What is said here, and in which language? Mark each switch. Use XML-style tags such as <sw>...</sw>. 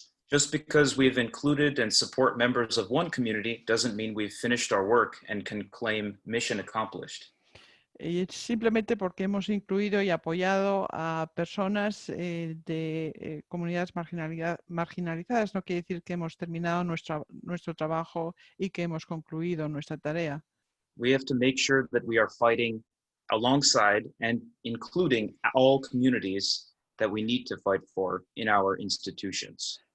<en>Just because we've included and support members of one community doesn't mean we've finished our work and can claim mission accomplished.</en> <es>Y simplemente porque hemos incluido y apoyado a personas de comunidades marginalizadas no quiere decir que hemos terminado nuestro trabajo y que hemos concluido nuestra tarea.</es> <en>We have to make sure that we are fighting alongside and including all communities that we need to fight for in our institutions.</en>